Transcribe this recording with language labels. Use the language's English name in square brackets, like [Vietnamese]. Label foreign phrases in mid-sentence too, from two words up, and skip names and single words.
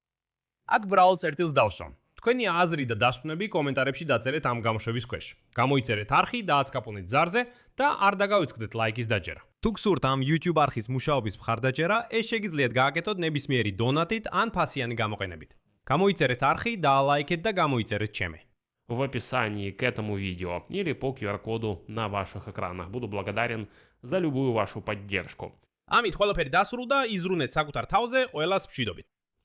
[Georgian] აქ ბრაულ წერტილს დავსვამ. თქვენი აზრი და დასკვნები კომენტარებში დაწერეთ ამ გამოშვების ქვეშ. გამოიწერეთ არხი, დააცკაპუნეთ ზარზე და არ დაგავიწყდეთ ლაიკის დაჯერა. თუ გსურთ ამ YouTube არხის მუშაობის მხარდაჭერა, ეს შეგიძლიათ გააკეთოთ ნებისმიერი დონატით ან ფასიანი გამოყენებით. გამოიწერეთ არხი, დაალაიქეთ და გამოიწერეთ ჩემი. [Russian] В описании к этому видео или по QR-коду на ваших экранах. Буду благодарен за любую вашу поддержку. [Georgian] ამით ყველაფერი დასრულდა, იზრუნეთ საკუთარ თავზე, ყველას მშვიდობით.